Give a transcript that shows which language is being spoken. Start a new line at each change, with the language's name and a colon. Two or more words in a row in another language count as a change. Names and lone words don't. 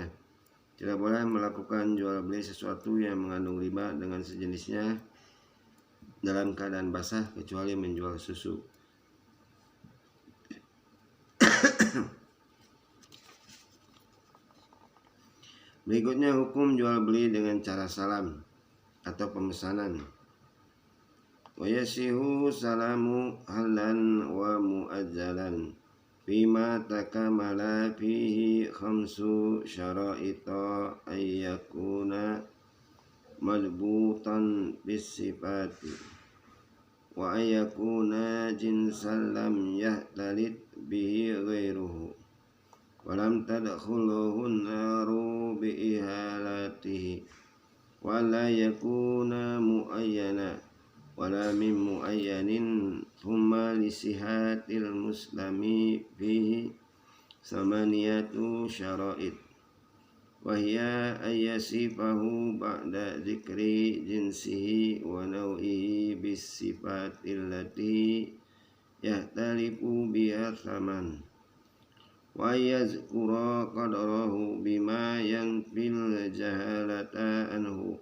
Indonesian: Tidak boleh melakukan jual beli sesuatu yang mengandung riba dengan sejenisnya dalam keadaan basah kecuali menjual susu. Berikutnya hukum jual beli dengan cara salam atau pemesanan.
Arabic: ويصح السلم حالا ومؤجلا فيما تكامل فيه خمس شرائط أن يكون مضبوطا بالصفة و أن يكون جنسا لم يختلط به غيره ولم تدخله النار لإحالته ولا يكون معينا ولا من معين ثم لصحة المسلم فيه ثمانية شرائط وهي أن يصفه بعد ذكر جنسه ونوعه بالصفة التي يختلف بها الثمن ويذكر قدره بما ينفي الجهالة عنه.